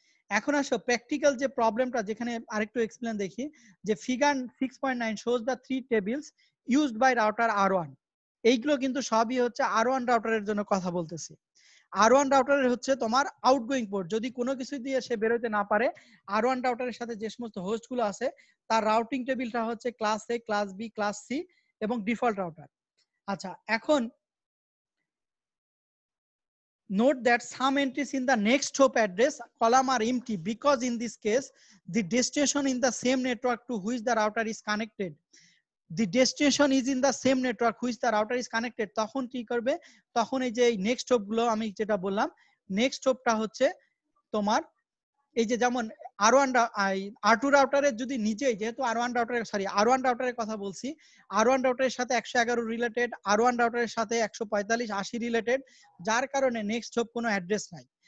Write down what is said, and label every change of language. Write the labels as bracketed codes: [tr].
[bn] এখন আসো প্র্যাকটিক্যাল যে প্রবলেমটা, যেখানে আরেকটু এক্সপ্লেন দেখি, যে [en] Figure 6.9 shows the 3 tables used by router R1। [bn] এইগুলো কিন্তু সবই হচ্ছে R1 রাউটারের জন্য কথা বলতেছি। R1 রাউটারের হচ্ছে তোমার আউটগোয়িং পোর্ট, যদি কোনো কিছু দিয়ে সে বেরোতে না পারে, R1 রাউটারের সাথে যে সমস্ত হোস্ট গুলো আছে তার রাউটিং টেবিলটা হচ্ছে class A, class B, class C এবং ডিফল্ট রাউটার। আচ্ছা, এখন [en] note that some entries in the next hop address column are empty because in this case the destination in the same network to which the router is connected, the destination is in the same network which the router is connected। [bn] তখন কি করবে, তখন এই যে next hop গুলো আমি যেটা বললাম, নেক্সট হপটা হচ্ছে তোমার এই যে যেমন R2 রাউটারের যদি নিজেই, যেহেতু R1 রাউটারের কথা বলছি, R1 রাউটারের সাথে 111 রিলেটেড, R1 রাউটারের সাথে 145 80 রিলেটেড, যার কারণে নেক্সট হপ কোনো অ্যাড্রেস নাই।